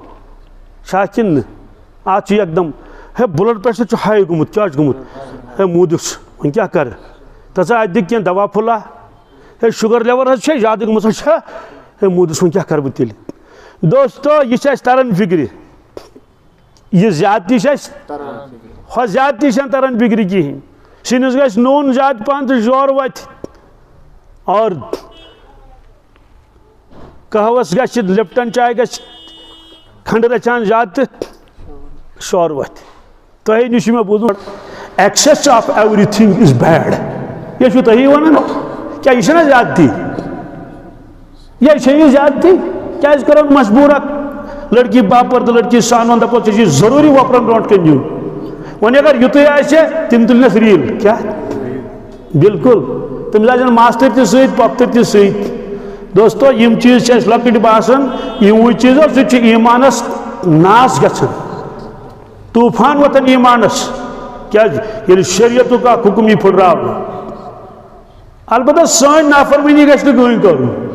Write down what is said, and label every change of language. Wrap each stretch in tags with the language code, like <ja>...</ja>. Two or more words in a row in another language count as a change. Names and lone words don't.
<ks>چھا کِنہٕ نہٕ اتھ چھُ یکدم ہے</ks> <en>blood pressure</en> <ks>چھُ ہاے گوٚمُت کیٛاہ چھُ گوٚمُت ہے موٗدُس وۄنۍ کیٛاہ کرٕ تَژا اتہِ دِ کینٛہہ دوا پھوٚلا ہے</ks> <en>sugar level</en> <ks>حظ چھے زیادٕ گٔمٕژ چھا ہے موٗدُس وۄنۍ کیٛاہ کرٕ بہٕ تیٚلہِ دوستو یہِ چھِ اَسہِ تران فِکرِ یہِ زیادتی چھِ اَسہِ ہۄ زیادتی چھنہٕ تران فِکرِ کِہیٖنۍ سِنِس گژھِ نوٗن زیادٕ پہن تہٕ زورٕ وتھِ اور قہوس گژھِ لپٹن چاے گژھِ کھنڈٕ رژھان زیادٕ تہٕ شور وتھِ تۄہے نِش چھُ مےٚ بوٗزمُت</ks> <en>excess of everything is bad</en> <ks>یہِ چھُو تُہی ونان کیٛاہ یہِ چھَنہ زیادتی یہِ چھےٚ یہِ زیادتی کیٛازِ کرون مجبوٗر اکھ لڑکی باپر تہٕ لڑکی سانون دپو ژےٚ چھُے ضروٗری وۄپرن برونٛٹھ کَنۍ یُن وۄنۍ اگر یُتُے آسہِ تِم تُلنَس ریٖل کیٛاہ بالکُل تٔمِس آسن ماستٕرۍ تہِ سۭتۍ پۄپھتٕرۍ تہِ سۭتۍ دوستو یِم چیٖز چھِ اَسہِ لۄکٕٹۍ باسان یِموٕے چیٖزو سۭتۍ چھُ ایٖمانس ناس گژھان طوٗفان وۄتھان ایٖمانس کیٛازِ ییٚلہِ شریعتُک اکھ حُکُم یی پھٕٹراونہٕ البتہ سن نافرمانی گژھِ نہٕ کٕہٕنۍ کرُن</ks>